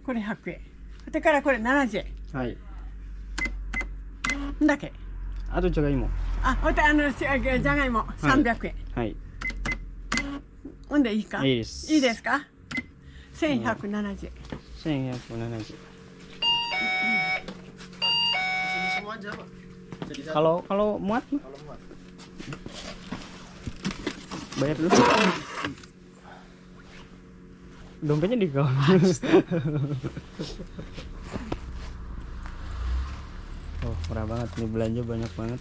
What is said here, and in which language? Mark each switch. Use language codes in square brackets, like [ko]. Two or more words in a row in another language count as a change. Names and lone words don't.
[ja] これ100円それからこれ70 はい。円だけあとじゃがいも。あほんでじゃがいも300円はい。ほんでいいかいいです。いいですか1170円 1170. [id] Sini semua aja pak. Jadi satu. Kalau muat Kalau muat. bayar dulu. Dompetnya di kau. Oh, murah banget nih, belanja banyak banget.